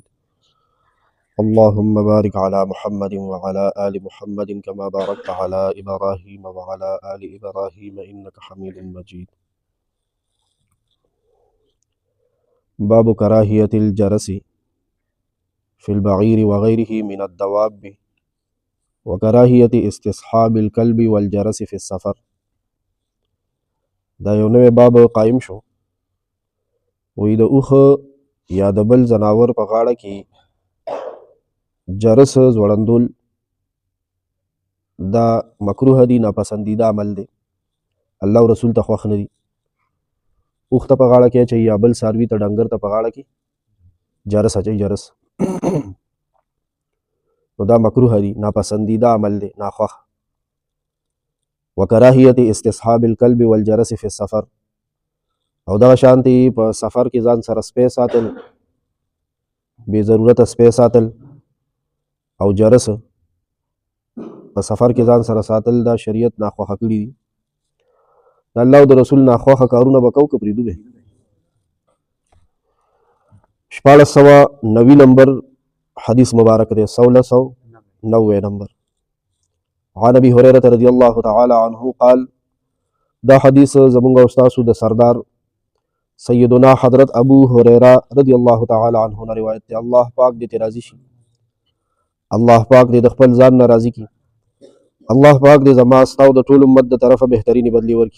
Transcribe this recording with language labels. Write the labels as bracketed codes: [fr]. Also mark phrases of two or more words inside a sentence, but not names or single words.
[ar] اللهم بارك على محمد وعلى آل محمد كما باركت على إبراهيم وعلى آل إبراهيم إنك حميد مجيد. باب كراهية الجرس في البعير وغيره من الدواب وكراهية استصحاب الكلب والجرس في السفر. [ps] دا یو نوی باب قائم شو. وی د اوخه یا د بل زناور په غاړه کې جرس زوړندول دا مکروه دی، ناپسندیده عمل دی، الله او رسول ته خوښ نه دی. اوخ ته په غاړه کې اچوي یا بل څاروي ته ډنګر ته په غاړه کې جرس اچوي، جرس نو دا مکروه دی، ناپسندیده عمل دی، ناخوښ. [ar] وکراهیت استصحاب الکلب والجرس فی السفر، [ps] او دغه شانتي په سفر کې ځان سره سپی ساتل، بې ضرورته سپی ساتل او جرس په سفر کې ځان سره ساتل دا شریعت ناخوښه کړي دي. د الله او د رسول ناخوښه کارونه به کوو که پرېږدو به. 1490 نمبر حدیث مبارک دی، 1690 نمبر. [ar] عن ابي هريره رضي الله تعالى عنه قال، [ps] دا حدیث زمونږ او ستاسو د سردار سیدنا حضرت ابو هريره [ar] رضی الله تعالی عنه [ps] نه روایت دی. الله پاک دې ته راضي شي، الله پاک دې د خپل ځان نه راضي کړي، الله پاک دې زما ستاسو د ټول امت د طرفه بهترینی بدلی ورکړي.